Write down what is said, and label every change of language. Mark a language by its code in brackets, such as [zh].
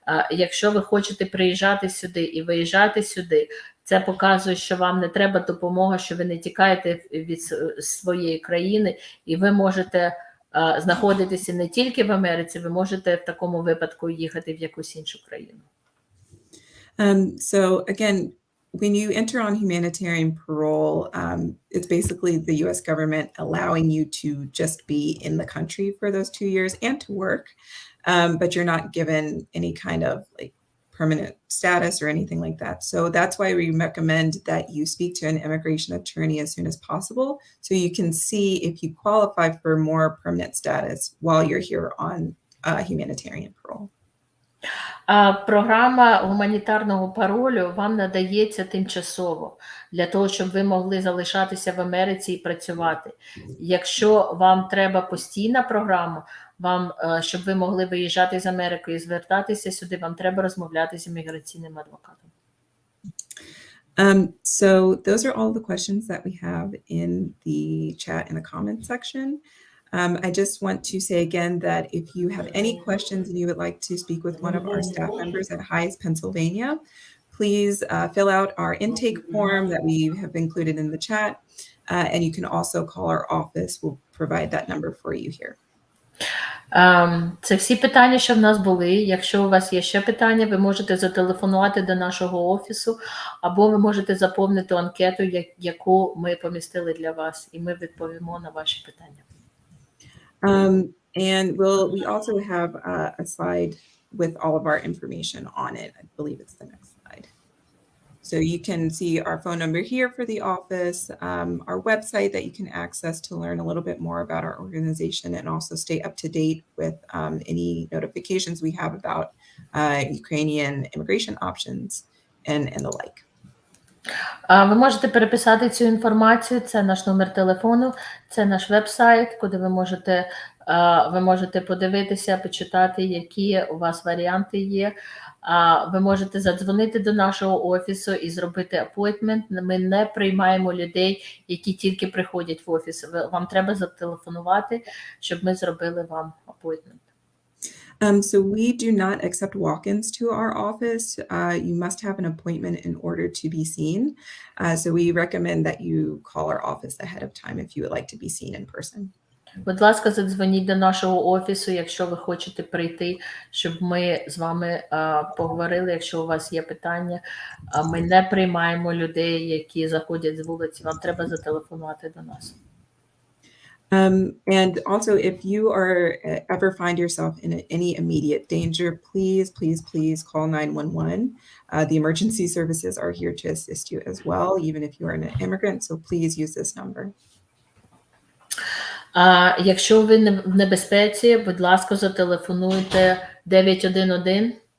[uk] Якщо ви хочете приїжджати сюди і виїжджати сюди, це показує, що вам не треба допомога, що ви не тікаєте від своєї країни, і ви можете знаходитися не тільки в Америці, ви можете в такому випадку їхати в якусь іншу країну. [en] So again, when you enter on humanitarian parole, it's basically the US government allowing you to just be in the country for those 2 years and to work, but you're not given any kind of like permanent status or anything like that. So that's why we recommend that you speak to an immigration attorney as soon as possible, so you can see if you qualify for more permanent status while you're here on humanitarian parole. [uk] Програма гуманітарного паролю вам надається тимчасово, для того, щоб ви могли залишатися в Америці і працювати. Якщо вам треба постійна програма, щоб ви могли виїжджати з Америки і звертатися сюди, вам треба розмовляти з імміграційним адвокатом. [en] So those are all the questions that we have in the chat in the comment section. I just want to say again that if you have any questions and you would like to speak with one of our staff members at Hayes, Pennsylvania, please fill out our intake form that we have included in the chat, and you can also call our office. We'll provide that number for you here. [uk] Це всі питання, що в нас були. Якщо у вас є ще питання, ви можете зателефонувати до нашого офісу, або ви можете заповнити анкету, яку ми помістили для вас, і ми відповімо на ваші питання. [en] And we also have a slide with all of our information on it. I believe it's the next slide. So you can see our phone number here for the office, our website that you can access to learn a little bit more about our organization and also stay up to date with any notifications we have about Ukrainian immigration options and the like. [uk] Ви можете переписати цю інформацію, це наш номер телефону, це наш веб-сайт, куди ви можете подивитися, почитати, які у вас варіанти є. Ви можете задзвонити до нашого офісу і зробити апойнтмент. Ми не приймаємо людей, які тільки приходять в офіс. Вам треба зателефонувати, щоб ми зробили вам апойнтмент. [en] So we do not accept walk-ins to our office. You must have an appointment in order to be seen. So we recommend that you call our office ahead of time if you would like to be seen in person. [uk] Будь ласка, задзвоніть до нашого офісу, якщо ви хочете прийти, щоб ми з вами поговорили, якщо у вас є питання. Ми не приймаємо людей, які заходять з вулиці. Вам треба зателефонувати до нас. [en] And also, if you are ever find yourself in any immediate danger, please call 911. The emergency services are here to assist you as well, even if you are an immigrant. So please use this number. [uk] Якщо ви в небезпеці, будь ласка, зателефонуйте 911.